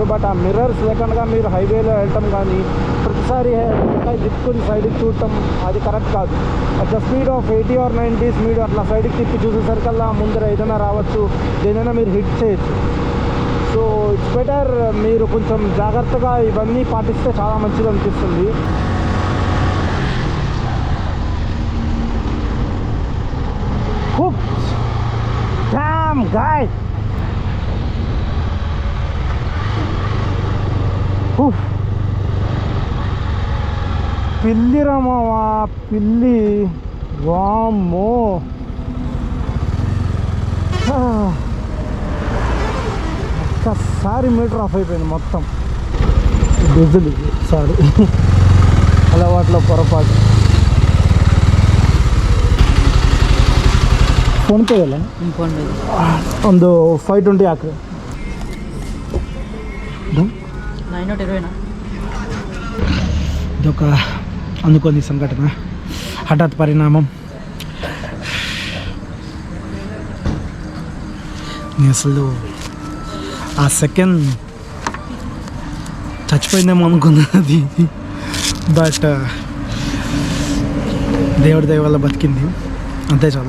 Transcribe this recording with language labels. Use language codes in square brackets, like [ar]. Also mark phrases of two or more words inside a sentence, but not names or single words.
[te] బట్ ఆ మిర్రర్స్ లేకుండా మీరు హైవేలో వెళ్ళటం కానీ ప్రతిసారి దిక్కుని సైడ్కి చూడటం అది కరెక్ట్ కాదు. [en] at the speed of 80 or 90 speed [te] అట్లా సైడ్కి తిప్పి చూసేసరికల్లా ముందర ఏదైనా రావచ్చు, దేనైనా మీరు హిట్ చేయొచ్చు. [en] so it's better [te] మీరు కొంచెం జాగ్రత్తగా ఇవన్నీ పాటిస్తే చాలా మంచిది అనిపిస్తుంది. [en] Damn guys. [te] పిల్లి రామావా పిల్లి, వామ్మో. ఒక్కసారి [en] meter off [te] అయిపోయింది మొత్తం. [en] diesel sorry [te] అలవాట్లో పొరపాటు. [kn] ಫೋನ್ಪೇ ಇಲ್ಲ, ಫೋನ್ಪೇ ಒಂದು 520 ಹಾಕ್ರಿ. 920 [te] ఇదొక అనుకోని సంఘటన, హఠాత్ పరిణామం. నేను అసలు ఆ సెకండ్ చచ్చిపోయిందేమో అనుకున్నది, బట్ దేవుడి దయ వల్ల బతికింది, అంతే చాలు.